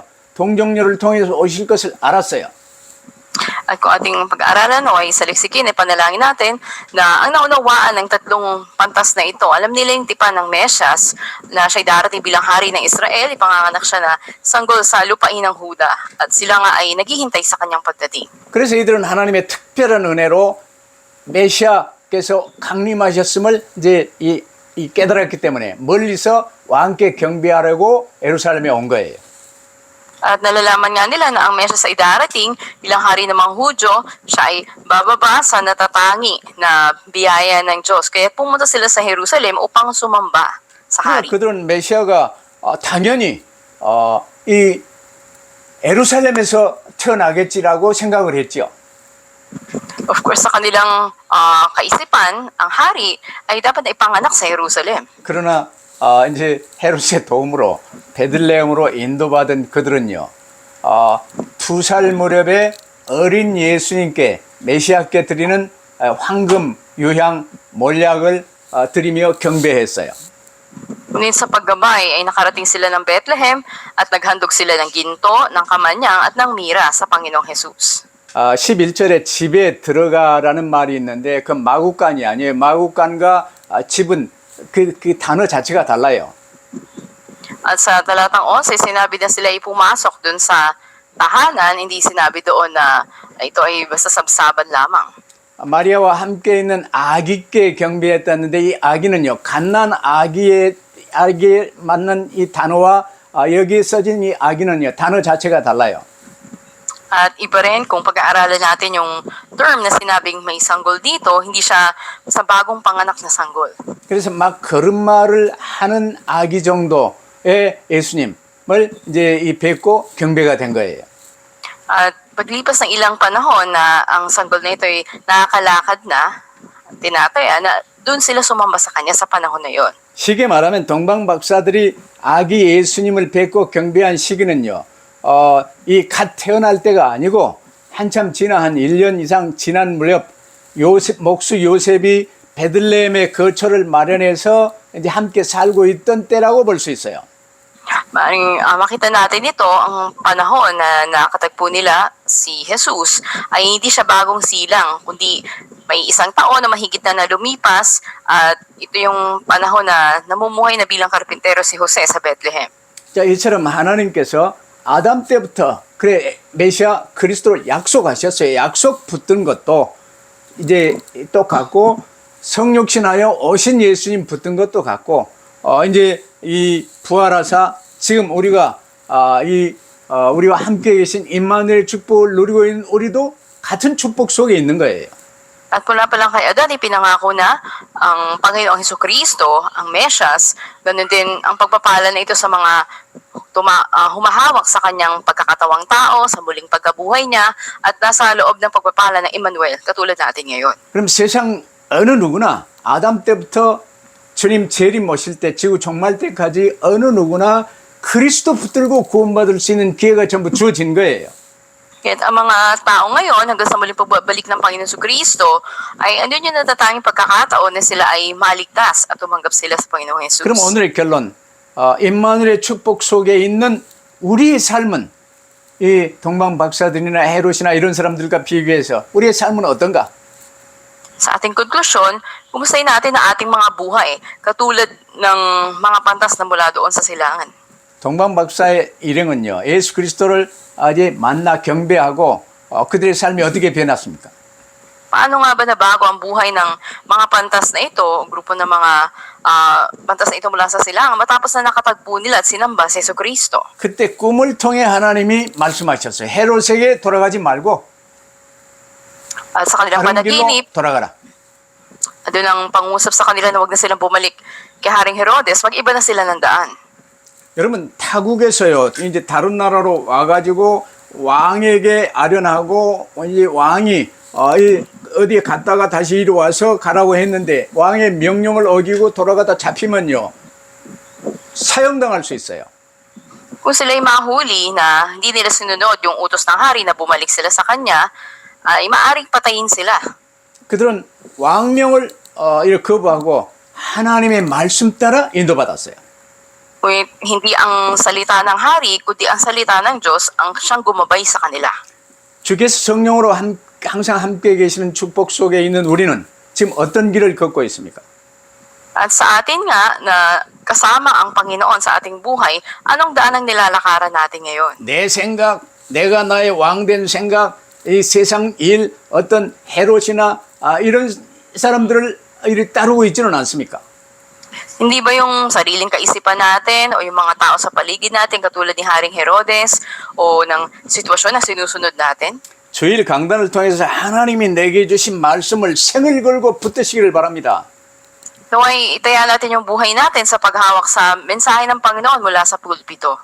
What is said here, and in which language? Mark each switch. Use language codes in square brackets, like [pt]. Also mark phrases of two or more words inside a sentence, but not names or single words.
[ko] 동정녀를 통해서 오실 것을 알았어요. [tl] At kung ating pag-aaralan o ay saliksikin, ipanalangin natin na ang naunawaan ng tatlong pantas na ito, alam nila yung tipan ng Mesyas na siya'y darating bilang hari ng Israel, ipanganganak siya na sanggol sa lupain ng Huda at sila nga ay naghihintay sa kanyang pagdating. [ko] 그래서 이들은 하나님의 특별한 은혜로 메시아께서 강림하셨음을 이제 이 깨달았기 때문에 멀리서 왕께 경배하려고 예루살렘에 온 거예요. [tl] At nalalaman nga nila na ang Mesyas ay darating bilang hari ng mga Hudyo, siya ay bababa sa natatangi na biyaya ng Diyos. Kaya pumunta sila sa Jerusalem upang sumamba sa hari. [ko] 그들은 메시아가 당연히 이 예루살렘에서 태어나겠지라고 생각을 했죠. [en] Of course, [tl] sa kanilang kaisipan, ang hari ay dapat na ipanganak sa Jerusalem. [ko] 그러나 이제 헤롯의 도움으로 베들레헴으로 인도받은 그들은요, 2살 무렵에 어린 예수님께 메시아께 드리는 황금, 유향, 몰약을 드리며 경배했어요. [tl] Ngunit sa paggabay ay nakarating sila ng Bethlehem at naghandog sila ng ginto, ng kamanyang at ng mira sa Panginoong Jesus. [ko] 11절에 집에 들어가라는 말이 있는데 그 마구간이 아니에요. 마구간과 집은 그 단어 자체가 달라요. [tl] At sa talatang 11, sinabi na sila ay pumasok dun sa tahanan, hindi sinabi doon na ito ay basta sabsaban lamang. [ko] 마리아와 함께 있는 아기께 경배했다는데 이 아기는요, 갓난 아기에 맞는 이 단어와 여기에 써진 이 아기는요, 단어 자체가 달라요. [tl] At iba rin kung pag-aaralan natin yung term na sinabing may sanggol dito, hindi siya sa bagong panganak na sanggol. [ko] 그래서 막 걸음마를 하는 아기 정도의 예수님을 이제 이 뵙고 경배가 된 거예요. [tl] At paglipas ng ilang panahon na ang sanggol na ito ay nakakalakad na, tinataya na doon sila sumamba sa kanya sa panahon na yon. [ko] 쉽게 말하면 동방 박사들이 아기 예수님을 뵙고 경배한 시기는요, 이 갓 태어날 때가 아니고 한참 지나 한 1년 이상 지난 무렵 목수 요셉이 베들레헴의 거처를 마련해서 이제 함께 살고 있던 때라고 볼 수 있어요. [tl] Maring makita natin ito, ang panahon na nakatagpo nila si Jesus ay hindi siya bagong silang, kundi may isang taon na mahigit na lumipas at ito yung panahon na namumuhay na bilang karpintero si Jose sa Bethlehem. [ko] 자, 이처럼 하나님께서 아담 때부터 그래 메시아 그리스도를 약속하셨어요. 약속 붙든 것도 이제 똑같고 성육신하여 오신 예수님 붙든 것도 같고 이제 이 부활하사 지금 우리가 우리와 함께 계신 임마누엘 축복을 누리고 있는 우리도 같은 축복 속에 있는 거예요. [tl] At mula pa lang kay Adan, ipinangako na ang Panginoong Hesukristo, ang Mesyas, ganun din ang pagpapala na ito sa mga humahawak sa kanyang pagkakatawang tao, sa muling pagkabuhay niya, at nasa loob ng pagpapala ng Emmanuel, katulad natin ngayon. [ko] 그럼 세상 어느 누구나 아담 때부터 주님 재림 오실 때 지구 종말 때까지 어느 누구나 그리스도 붙들고 구원받을 수 있는 기회가 전부 주어진 거예요. [tl] Kaya't ang mga tao ngayon, hanggang sa muling pagbabalik ng Panginoon Kristo, ay ano yung natatanging pagkakataon na sila ay maligtas at tumanggap sila sa Panginoong Jesus. [ko] 그럼 오늘의 결론, 임마누엘의 축복 속에 있는 우리의 삶은 이 동방 박사들이나 헤롯이나 이런 사람들과 비교해서 우리의 삶은 어떤가? [tl] Sa ating konklusyon, kumustahin natin ang ating mga buhay, katulad ng mga pantas na mula doon sa silangan. [ko] 동방 박사의 일행은요, 예수 그리스도를 이제 만나 경배하고 그들의 삶이 어떻게 변했습니까? [tl] Paano nga ba nabago ang buhay ng mga pantas na ito, grupo ng mga pantas na ito mula sa silangan, matapos na nakatagpo nila at sinamba si Jesucristo? [ko] 그때 꿈을 통해 하나님이 말씀하셨어요. 헤롯에게 돌아가지 말고 [tl] At sa kanilang [ko] 다른 길로 [tl] panaginip, [ko] 돌아가라. [tl] doon ang pangusap sa kanila na huwag na silang bumalik kay Haring Herodes, mag-iba na sila ng daan. [ko] 여러분 타국에서요 이제 다른 나라로 와가지고 왕에게 아련하고 이제 왕이 어디에 갔다가 다시 이리 와서 가라고 했는데 왕의 명령을 어기고 돌아가다 잡히면요 사형당할 수 있어요. [tl] Kung sila'y mahuli na hindi nila sinunod yung utos ng hari na bumalik sila sa kanya, ay maaaring patayin sila. [ko] 그들은 왕명을 이렇게 거부하고 하나님의 말씀 따라 인도받았어요. [tl] Hindi ang salita ng hari, kundi ang salita ng Diyos ang siyang gumabay sa kanila. [ko] 주께서 성령으로 항상 함께 계시는 축복 속에 있는 우리는 지금 어떤 길을 걷고 있습니까? [tl] At sa atin nga na kasama ang Panginoon sa ating buhay, anong daan ang nilalakaran natin ngayon? [ko] 내 생각, 내가 나의 왕된 생각, 이 세상 일, 어떤 헤롯이나 이런 사람들을 이렇게 따르고 있지는 않습니까? [tl] Hindi ba yung sariling kaisipan natin o yung mga tao sa paligid natin katulad ni Haring Herodes o ng sitwasyon na sinusunod natin? [ko] 주일 강단을 통해서 하나님이 내게 주신 말씀을 생을 걸고 붙드시기를 바랍니다. [tl] Naway itaya natin yung buhay natin sa paghawak sa mensahe ng Panginoon mula sa pulpito.